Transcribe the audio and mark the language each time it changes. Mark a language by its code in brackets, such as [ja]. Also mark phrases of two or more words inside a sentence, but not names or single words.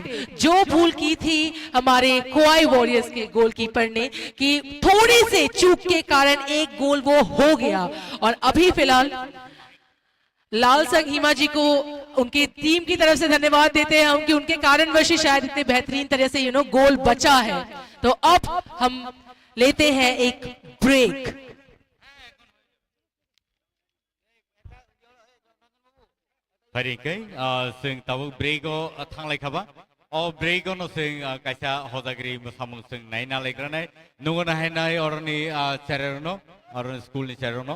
[hi] जो भूल की थी हमारे खोवाई वॉरियर्स के गोलकीपर ने कि थोड़ी से चूक के कारण एक गोल वो हो गया, और अभी फिलहाल लाल संघ हिमा जी को उनकी टीम की तरफ से धन्यवाद देते हैं हम कि उनके कारणवश ही शायद इतने बेहतरीन तरह से गोल बचा है। तो अब हम लेते हैं एक ब्रेक। [trp] Faringkai, sing tahu brego thanglai khaba. Oh brego no sing kaisa hodagri musamung sing nai na lekra nai. Nungo na hai nai orang ni cererono, orang school ni cererono.